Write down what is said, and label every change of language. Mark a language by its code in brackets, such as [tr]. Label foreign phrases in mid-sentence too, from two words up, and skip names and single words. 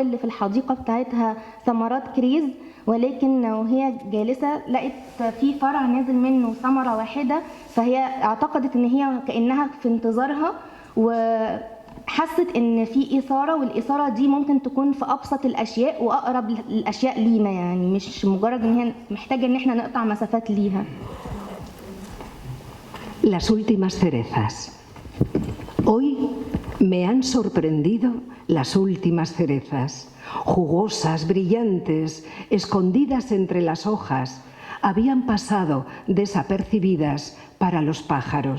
[ar] اللي في الحديقة بتاعتها ثمرات كريز، ولكن وهي جالسة لقت في فرع نازل منه ثمرة واحدة، فهي اعتقدت إن هي كأنها في انتظارها، وحست إن في إثارة، والإثارة دي ممكن تكون في أبسط الأشياء وأقرب الأشياء لينا، يعني مش مجرد إن هي محتاجة إن احنا نقطع مسافات ليها. [es] Las últimas cerezas. Hoy me han sorprendido las últimas cerezas, jugosas, brillantes, escondidas entre las hojas, habían pasado desapercibidas para los pájaros.